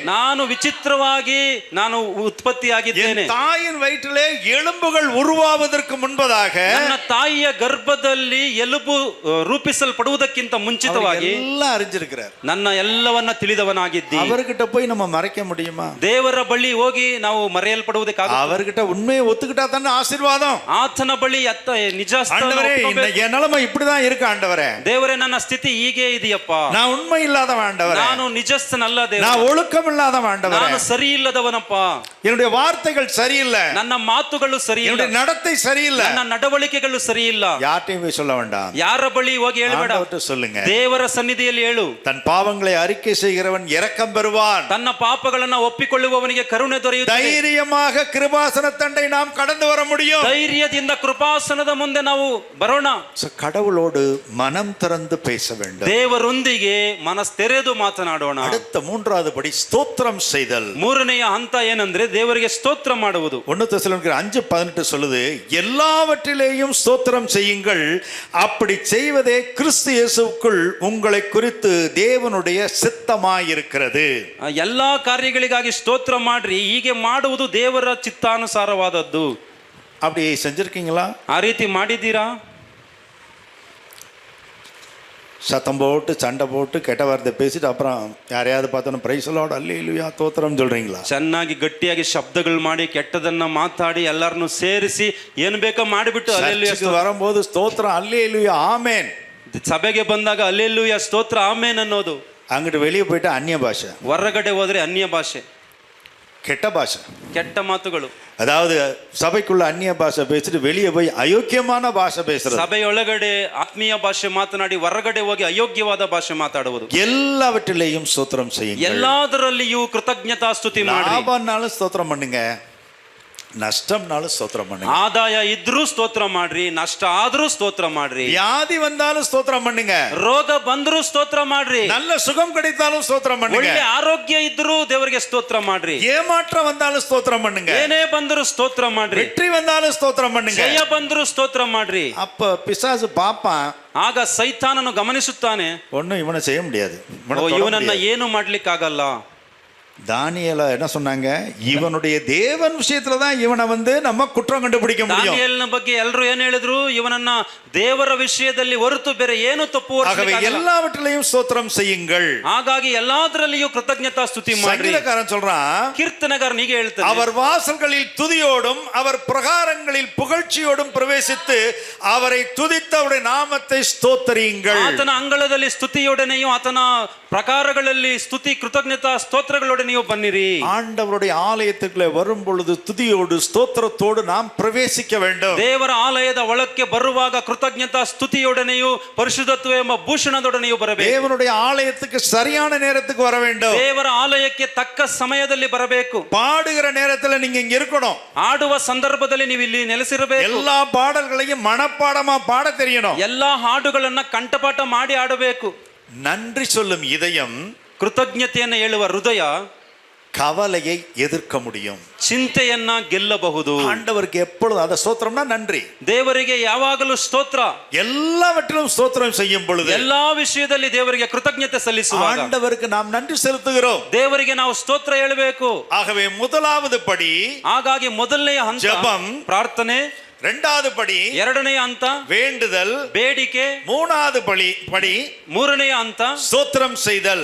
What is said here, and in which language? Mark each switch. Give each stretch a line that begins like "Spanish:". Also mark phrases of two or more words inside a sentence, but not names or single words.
Kannada: ನಾನು ವಿಚಿತ್ರವಾಗಿ ನಾನು ಉತ್ಪತ್ತಿಯಾಗಿದ್ದೇನೆ.
Tamil: என் தாயின் வயிற்றிலே எலும்புகள் உருவாவதற்கு முன்பதாக
Kannada: ನನ್ನ ತಾಯಿಯ ಗರ್ಭದಲ್ಲಿ ಎಲುಬು ರೂಪಿಸಲ್ಪಡುವುದಕ್ಕಿಂತ ಮುಂಚಿತವಾಗಿ
Tamil: எல்லாம் அறிஞ்சிருக்கிறார்.
Kannada: ನನ್ನ ಎಲ್ಲವನ್ನ ತಿಳಿದವನಾಗಿದ್ದಿ.
Tamil: அவர்கிட்ட போய் நம்ம மறைக்க முடியுமா?
Kannada: ದೇವರ ಬಳಿ ಹೋಗಿ ನಾವು ಮರೆಯಲ್ಪಡುವುದಕ್ಕಾಗ
Tamil: அவர்கிட்ட உண்மையை ஒத்துக்கிட்டா தானே ஆசீர்வாதம்.
Kannada: ಆತನ ಬಳಿ ನಿಜ
Tamil: ஆண்டவரே என் நிலைமை இப்படிதான் இருக்கு ஆண்டவரே,
Kannada: ದೇವರೇ ನನ್ನ ಸ್ಥಿತಿ ಹೀಗೆ ಇದೆಯಪ್ಪ,
Tamil: நான் உண்மை இல்லாதவன் ஆண்டவரே,
Kannada: ನಾನು ನಿಜಸ್ಥನಲ್ಲ ದೇವರೇ,
Tamil: நான் ஒழுக்கம் இல்லாதவன் ஆண்டவரே,
Kannada: ನಾನು ಸರಿ ಇಲ್ಲದವನಪ್ಪ,
Tamil: என்னுடைய வார்த்தைகள் சரியில்லை,
Kannada: ನನ್ನ ಮಾತುಗಳು ಸರಿ ಇಲ್ಲ,
Tamil: என்னுடைய நடத்தை சரியில்லை,
Kannada: ನನ್ನ ನಡವಳಿಕೆಗಳು ಸರಿ ಇಲ್ಲ.
Tamil: யார்ட்டையும் போய் சொல்ல வேண்டாம்,
Kannada: ಯಾರ ಬಳಿ ಹೋಗಿ ಹೇಳಬೇಡ,
Tamil: ஆண்டவர்ட்ட சொல்லுங்க.
Kannada: ದೇವರ ಸನ್ನಿಧಿಯಲ್ಲಿ ಹೇಳು.
Tamil: தன் பாவங்களை அறிக்கை செய்கிறவன் இரக்கம் பெறுவான்,
Kannada: ತನ್ನ ಪಾಪಗಳನ್ನ ಒಪ್ಪಿಕೊಳ್ಳುವವನಿಗೆ ಕರುಣೆ ದೊರೆಯುತ್ತದೆ.
Tamil: தைரியமாக கிருபாசன தண்டை நாம் கடந்து வர முடியும்.
Kannada: ಧೈರ್ಯದಿಂದ ಕೃಪಾಸನದ ಮುಂದೆ ನಾವು ಬರೋಣ.
Tamil: கடவுளோடு மனம் திறந்து பேச வேண்டும்,
Kannada: ದೇವರೊಂದಿಗೆ ಮನಸ್ ತೆರೆದು ಮಾತನಾಡೋಣ.
Tamil: அடுத்த மூன்றாவது படி ஸ்தோத்திரம் செய்தல்.
Kannada: ಮೂರನೆಯ ಹಂತ ಏನಂದ್ರೆ ದೇವರಿಗೆ ಸ್ತೋತ್ರ ಮಾಡುವುದು.
Tamil: 1 தெசலோனிக்கர் 5:18 சொல்லுது, எல்லாவற்றிலேயும் ஸ்தோத்திரம் செய்யுங்கள், அப்படி செய்வதே கிறிஸ்து இயேசுவுக்குள் உங்களை குறித்து தேவனுடைய சித்தமாயிருக்கிறது.
Kannada: ಎಲ್ಲಾ ಕಾರ್ಯಗಳಿಗಾಗಿ ಸ್ತೋತ್ರ ಮಾಡ್ರಿ, ಹೀಗೆ ಮಾಡುವುದು ದೇವರ ಚಿತ್ತಾನುಸಾರವಾದದ್ದು.
Tamil: அப்படி செஞ்சிருக்கீங்களா?
Kannada: ಆ ರೀತಿ ಮಾಡಿದ್ದೀರಾ?
Tamil: சத்தம் போட்டு சண்டை போட்டு கெட்ட வார்த்தை பேசிட்டு அப்புறம் யாரையாவது பார்த்தோன்னா
English: Praise Lord
Tamil: அல்லேலூயா தோத்திரம் சொல்றீங்களா?
Kannada: ಚೆನ್ನಾಗಿ ಗಟ್ಟಿಯಾಗಿ ಶಬ್ದಗಳು ಮಾಡಿ ಕೆಟ್ಟದನ್ನ ಮಾತಾಡಿ ಎಲ್ಲರನ್ನು ಸೇರಿಸಿ ಏನು ಬೇಕೋ ಮಾಡಿಬಿಟ್ಟು
Tamil: சர்ச்சுக்கு வரும்போது ஸ்தோத்திரம் அல்லேலூயா ஆமென்,
Kannada: ಸಭೆಗೆ ಬಂದಾಗ ಅಲ್ಲೆಲ್ಲೂಯ ಸ್ತೋತ್ರ ಆಮೇನ್ ಅನ್ನೋದು.
Tamil: அங்கிட்டு வெளியே போயிட்டு அந்நிய பாஷை,
Kannada: ಹೊರಗಡೆ ಹೋದ್ರೆ ಅನ್ಯ ಭಾಷೆ,
Tamil: கெட்ட பாஷை,
Kannada: ಕೆಟ್ಟ ಮಾತುಗಳು.
Tamil: அதாவது சபைக்குள்ள அந்நிய பாஷை பேசிட்டு வெளியே போய் அயோக்கியமான பாஷை பேசுறது.
Kannada: ಸಭೆಯೊಳಗಡೆ ಆತ್ಮೀಯ ಭಾಷೆ ಮಾತನಾಡಿ ಹೊರಗಡೆ ಹೋಗಿ ಅಯೋಗ್ಯವಾದ ಭಾಷೆ ಮಾತಾಡುವುದು.
Tamil: எல்லாவற்றிலேயும் ஸ்தோத்திரம் செய்யுங்க,
Kannada: ಎಲ್ಲದರಲ್ಲಿಯೂ ಕೃತಜ್ಞತಾ ಸ್ತುತಿ ಮಾಡಿ.
Tamil: லாபம்னாலும் ஸ்தோத்திரம் பண்ணுங்க, நஷ்டம்னாலும் ஸ்தோத்திரம் பண்ணுங்க.
Kannada: ಆದಾಯ ಇದ್ರೂ ಸ್ತೋತ್ರ ಮಾಡ್ರಿ, ನಷ್ಟ ಆದ್ರೂ ಸ್ತೋತ್ರ ಮಾಡ್ರಿ.
Tamil: வியாதி வந்தாலும் ஸ்தோத்திரம் பண்ணுங்க,
Kannada: ರೋಗ ಬಂದ್ರೂ ಸ್ತೋತ್ರ ಮಾಡ್ರಿ.
Tamil: நல்ல சுகம் கிடைத்தாலும் ஸ்தோத்திரம் பண்ணுங்க,
Kannada: ಒಳ್ಳೆ ಆರೋಗ್ಯ ಇದ್ರೂ ದೇವರಿಗೆ ಸ್ತೋತ್ರ ಮಾಡ್ರಿ.
Tamil: ஏமாற்றம் வந்தாலும் ஸ்தோத்திரம் பண்ணுங்க,
Kannada: ಏನೇ ಬಂದರೂ ಸ್ತೋತ್ರ ಮಾಡ್ರಿ.
Tamil: வெற்றி வந்தாலும் ஸ்தோத்திரம் பண்ணுங்க.
Kannada: ಜಯ ಬಂದರೂ ಸ್ತೋತ್ರ ಮಾಡ್ರಿ.
Tamil: அப்ப பிசாசு பாப்பான்,
Kannada: ಆಗ ಸೈತಾನನು ಗಮನಿಸುತ್ತಾನೆ,
Tamil: ஒன்னும் இவனை செய்ய முடியாது,
Kannada: ಇವನನ್ನ ಏನು ಮಾಡ್ಲಿಕ್ಕಾಗಲ್ಲ.
Tamil: தானியேல என்ன சொன்னாங்க, இவனுடைய தேவன் விஷயத்துல தான் இவனை நம்ம குற்றம் கண்டுபிடிக்க முடியும்.
Kannada: ದಾನಿಯೇಲನ ಬಗ್ಗೆ ಎಲ್ಲರೂ ಏನು ಹೇಳಿದ್ರು, ಇವನನ್ನ ದೇವರ ವಿಷಯದಲ್ಲಿ ಹೊರತು ಬೇರೆ ಏನು ತಪ್ಪು
Tamil: ஆகவே எல்லாவற்றிலையும் ஸ்தோத்திரம் செய்யுங்கள்.
Kannada: ಹಾಗಾಗಿ ಎಲ್ಲದರಲ್ಲಿಯೂ ಕೃತಜ್ಞತಾ ಸ್ತುತಿ ಮಾಡಿ.
Tamil: சங்கீதக்காரன் சொல்றான்,
Kannada: ಕೀರ್ತನಗಾರன் ಹೀಗೆ ಹೇಳ್ತಾನೆ,
Tamil: அவர் வாசல்களில் துதியோடும் அவர் பிரகாரங்களில் புகழ்ச்சியோடும் பிரவேசித்து அவரை துதித்து அவருடைய நாமத்தை ஸ்தோத்தரியுங்கள்.
Kannada: ಆತನ ಅಂಗಳದಲ್ಲಿ ಸ್ತುತಿಯೊಡನೆಯೂ ಆತನ ಪ್ರಕಾರಗಳಲ್ಲಿ ಸ್ತುತಿ ಕೃತಜ್ಞತಾ ಸ್ತೋತ್ರಗಳೊಡನೆಯೂ ಬನ್ನಿರಿ.
Tamil: ஆண்டவருடைய ஆலயத்துக்குள்ளே வரும் பொழுது துதியோடு ஸ்தோத்திரத்தோடு நாம் பிரவேசிக்க வேண்டும்.
Kannada: ದೇವರ ಆಲಯದ ಒಳಕ್ಕೆ ಬರುವಾಗ ಕೃತಜ್ಞತಾ ಸ್ತುತಿಯೊಡನೆಯೂ ಪರಿಶುದ್ಧತ್ವ ಎಂಬ ಭೂಷಣದೊಡನೆಯೂ ಬರಬೇಕು.
Tamil: தேவனுடைய ஆலயத்துக்கு சரியான நேரத்துக்கு வர வேண்டும்.
Kannada: ದೇವರ ಆಲಯಕ್ಕೆ ತಕ್ಕ ಸಮಯದಲ್ಲಿ ಬರಬೇಕು.
Tamil: பாடுகிற நேரத்துல நீங்க இங்க இருக்கணும்.
Kannada: ಆಡುವ ಸಂದರ್ಭದಲ್ಲಿ ನೀವು ಇಲ್ಲಿ ನೆಲೆಸಿರಬೇಕು.
Tamil: எல்லா பாடல்களையும் மனப்பாடமா பாட தெரியணும்.
Kannada: ಎಲ್ಲಾ ಹಾಡುಗಳನ್ನ ಕಂಠಪಾಠ ಮಾಡಿ ಆಡಬೇಕು.
Tamil: நன்றி சொல்லும் இதயம்,
Kannada: ಕೃತಜ್ಞತೆಯನ್ನು ಹೇಳುವ ಹೃದಯ
Tamil: கவலையை எதிர்க்க முடியும்.
Kannada: ಚಿಂತೆಯನ್ನ ಗೆಲ್ಲಬಹುದು.
Tamil: ஆண்டவருக்கு எப்பொழுதும் அத ஸ்தோத்திரம்னா நன்றி.
Kannada: ದೇವರಿಗೆ ಯಾವಾಗಲೂ ಸ್ತೋತ್ರ.
Tamil: எல்லாவற்றிலும் ஸ்தோத்திரம் செய்யும் பொழுது,
Kannada: ಎಲ್ಲಾ ವಿಷಯದಲ್ಲಿ ದೇವರಿಗೆ ಕೃತಜ್ಞತೆ ಸಲ್ಲಿಸುವಾಗ
Tamil: ஆண்டவருக்கு நாம் நன்றி செலுத்துகிறோம்.
Kannada: ದೇವರಿಗೆ ನಾವು ಸ್ತೋತ್ರ ಹೇಳಬೇಕು.
Tamil: ஆகவே முதலாவது படி
Kannada: ಹಾಗಾಗಿ ಮೊದಲನೆಯ ಹಂತ
Tamil: ஜெபம்,
Kannada: ಪ್ರಾರ್ಥನೆ.
Tamil: இரண்டாவது படி
Kannada: ಎರಡನೆಯ ಹಂತ
Tamil: வேண்டுதல்,
Kannada: ಬೇಡಿಕೆ.
Tamil: மூணாவது படி
Kannada: ಮೂರನೆಯ ಹಂತ
Tamil: ஸ்தோத்திரம் செய்தல்,